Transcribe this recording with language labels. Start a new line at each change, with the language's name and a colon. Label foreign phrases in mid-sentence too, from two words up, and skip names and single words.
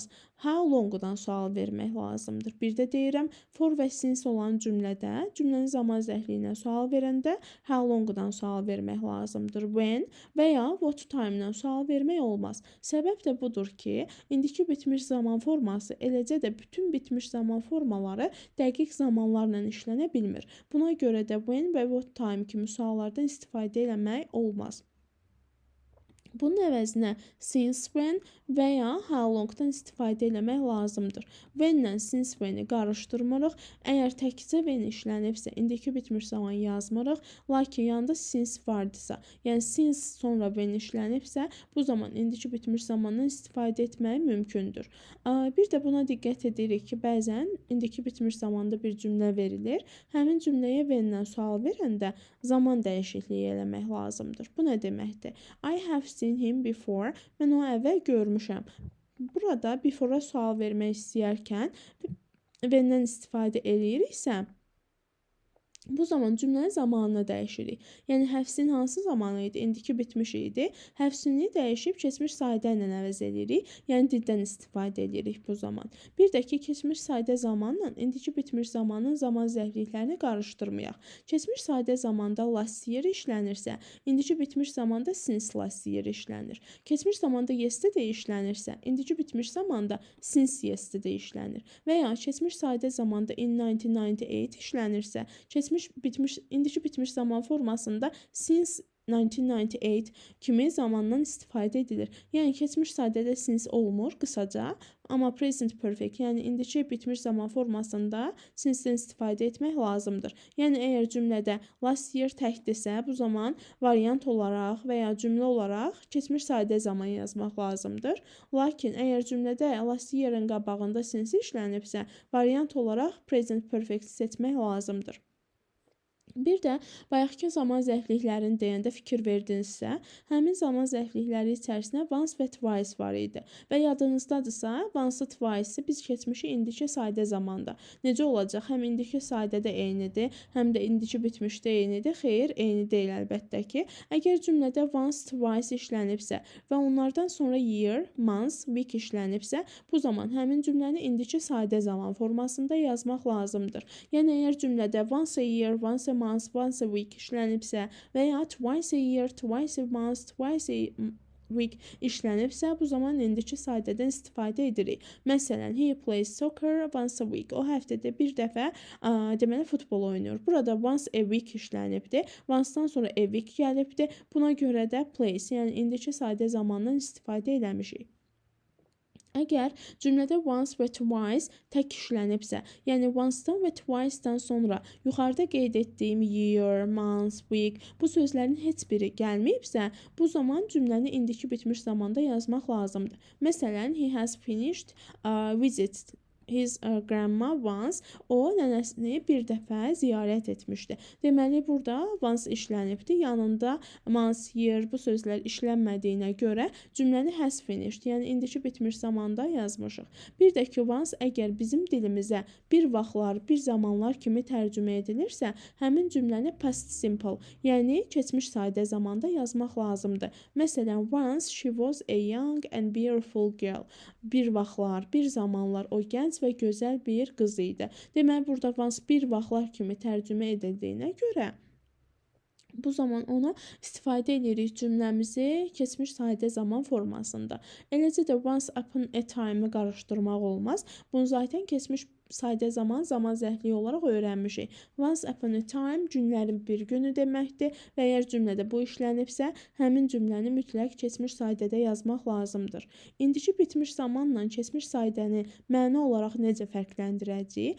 English: How long-
Azerbaijani: dan sual vermək lazımdır. Bir də deyirəm, for və since olan cümlədə cümlənin zaman zərfliyinə sual verəndə
English: how long-
Azerbaijani: dan sual vermək lazımdır. When və ya
English: what time-
Azerbaijani: dan sual vermək olmaz. Səbəb də budur ki, indiki bitmiş zaman forması, eləcə də bütün bitmiş zaman formaları dəqiq zamanlarla işlənə bilmir. Buna görə də when və
English: what time
Azerbaijani: kimi suallardan istifadə eləmək olmaz. Bunun əvəzinə
English: since when
Azerbaijani: və ya
English: how long-
Azerbaijani: dan istifadə eləmək lazımdır. When-lə
English: since when-
Azerbaijani: i qarışdırmırıq. Əgər təkcə when işlənibsə, indiki bitmiş zaman yazmırıq. Lakin yanında since vardısa, yəni since sonra when işlənibsə, bu zaman indiki bitmiş zamandan istifadə etmək mümkündür. Bir də buna diqqət edirik ki, bəzən indiki bitmiş zamanda bir cümlə verilir. Həmin cümləyə when-lə sual verəndə zaman dəyişikliyi eləmək lazımdır. Bu nə deməkdir?
English: I have seen him before.
Azerbaijani: Mən o əvvəl görmüşəm. Burada before-a sual vermək istəyərkən when-dən istifadə eləyiriksə, bu zaman cümlənin zamanını dəyişirik. Yəni, həfsin hansı zamanı idi? İndiki bitmiş idi. Həfsini dəyişib keçmiş sadə ilə əvəz edirik. Yəni, diddən istifadə edirik bu zaman. Bir də ki, keçmiş sadə zamanla indiki bitmiş zamanın zaman zərfliklərini qarışdırmayaq. Keçmiş sadə zamanda
English: last year
Azerbaijani: işlənirsə, indiki bitmiş zamanda
English: since last year
Azerbaijani: işlənir. Keçmiş zamanda yesterday işlənirsə, indiki bitmiş zamanda
English: since yesterday
Azerbaijani: işlənir. Və ya keçmiş sadə zamanda
English: in 1998
Azerbaijani: işlənirsə, indiki bitmiş zaman formasında
English: since 1998
Azerbaijani: kimi zamandan istifadə edilir. Yəni, keçmiş sadədə since olmur, qısaca. Amma
English: present perfect,
Azerbaijani: yəni indiki bitmiş zaman formasında since-dən istifadə etmək lazımdır. Yəni, əgər cümlədə
English: last year
Azerbaijani: təkdirsə, bu zaman variant olaraq və ya cümlə olaraq keçmiş sadə zaman yazmaq lazımdır. Lakin, əgər cümlədə
English: last year-
Azerbaijani: ın qabağında since işlənibsə, variant olaraq
English: present perfect
Azerbaijani: seçmək lazımdır. Bir də bayaqki zaman zərfliklərini deyəndə fikir verdinizsə, həmin zaman zərflikləri içərisində once və twice var idi. Və yadınızdadırsa,
English: once-ı twice-ı
Azerbaijani: biz keçmişi indiki sadə zamanda. Necə olacaq? Həm indiki sadədə eynidir, həm də indiki bitmişdə eynidir. Xeyr, eyni deyil əlbəttə ki. Əgər cümlədə
English: once, twice
Azerbaijani: işlənibsə və onlardan sonra
English: year, month, week
Azerbaijani: işlənibsə, bu zaman həmin cümləni indiki sadə zaman formasında yazmaq lazımdır. Yəni, əgər cümlədə
English: once a year, once a month, once a week
Azerbaijani: işlənibsə və ya
English: twice a year, twice a month, twice a week
Azerbaijani: işlənibsə, bu zaman indiki sadədən istifadə edirik. Məsələn,
English: he plays soccer once a week.
Azerbaijani: O həftədə bir dəfə deməli futbol oynayır. Burada
English: once a week
Azerbaijani: işlənibdir. Once-dan sonra
English: a week
Azerbaijani: gəlibdir. Buna görə də plays, yəni indiki sadə zamandan istifadə eləmişik. Əgər cümlədə once və twice tək işlənibsə, yəni once-dan və twice-dan sonra yuxarıda qeyd etdiyim
English: year, month, week
Azerbaijani: bu sözlərin heç biri gəlməyibsə, bu zaman cümləni indiki bitmiş zamanda yazmaq lazımdır. Məsələn,
English: he has finished visit his grandma once.
Azerbaijani: O nənəsini bir dəfə ziyarət etmişdi. Deməli, burada once işlənibdi. Yanında
English: once, year
Azerbaijani: bu sözlər işlənmədiyinə görə cümləni həzf etmişdi. Yəni, indiki bitmiş zamanda yazmışıq. Bir də ki, once əgər bizim dilimizə bir vaxtlar, bir zamanlar kimi tərcümə edilirsə, həmin cümləni
English: past simple,
Azerbaijani: yəni keçmiş sadə zamanda yazmaq lazımdır. Məsələn,
English: once she was a young and beautiful girl.
Azerbaijani: Bir vaxtlar, bir zamanlar o gənc və gözəl bir qız idi. Deməli, burada once bir vaxtlar kimi tərcümə edildiyinə görə bu zaman onu istifadə edirik cümləmizi keçmiş sadə zaman formasında. Eləcə də
English: once upon a time-ı
Azerbaijani: qarışdırmaq olmaz. Bunu zaten keçmiş sadə zaman zərfliyi olaraq öyrənmişik.
English: Once upon a time
Azerbaijani: günlərin bir günü deməkdir və əgər cümlədə bu işlənibsə, həmin cümləni mütləq keçmiş sadədə yazmaq lazımdır. İndiki bitmiş zamanla keçmiş sadəni məna olaraq necə fərqləndirəcəyik?